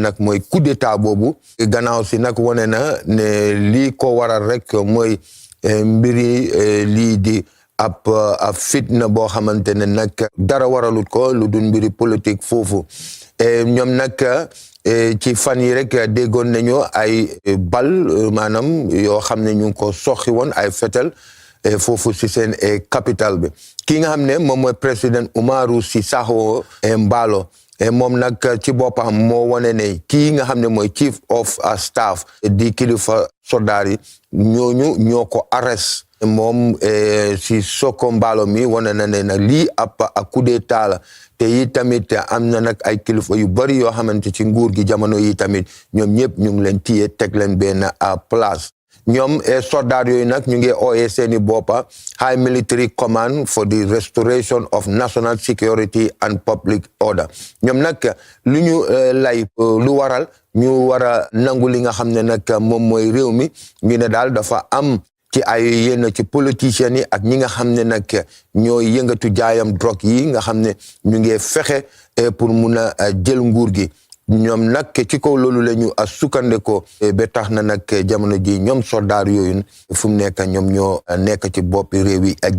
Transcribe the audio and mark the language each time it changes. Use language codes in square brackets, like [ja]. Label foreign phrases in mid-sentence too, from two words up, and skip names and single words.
[wo] nag mooy [fr] coup d'état [wo] boobu gannaaw si nag wane na ne lii ko waral rek mooy mbiri lii di ab fitna boo xamante ne nag dara waralut ko lu dul mbiri politique foofu ñoom nag ci fan yi rek déggoon nañu ay bal maanaam yoo xam ne ñu ngi ko soxi woon ay fetel foofu si seen capital bi ki nga xam ne moom mooy président Umaru Sissoco Embaló et moom nag ci boppam moo wane ne kii nga xam ne mooy [en] chief of staff [wo] di kilifa soldaar yi ñooñu ñoo ko arrest moom si Soko Mballo mi wane na ne nag lii ab [fr] coup d'état [wo] la te yi tamit am na nag ay kilifa yu bari yoo xamante ci nguur gi jamono yi tamit ñoom ñëpp ñu ngi leen téye teg leen benn place ñoom soldat yooyu nag ñu ngi ooyee seeni boppa High Military Command for the Restoration of National Security and Public Order ñoom nag lu ñu lay lu waral ñu war a nangu li nga xam ne nag moom mooy réew mi ñu ne daal dafa am ci ay yenn ci politiciens yi ak ñi nga xam ne nag ñooy yëngatu jaayam drogue yi nga xam ne ñu ngi fexe pour mun a jël nguur gi ñoom nag ci kaw loolu la ñu sukkandeko ba tax na nag jamono ji ñoom soldaar yooyu fu mu nekk ñoom ñoo nekk ci boppi réew yi ak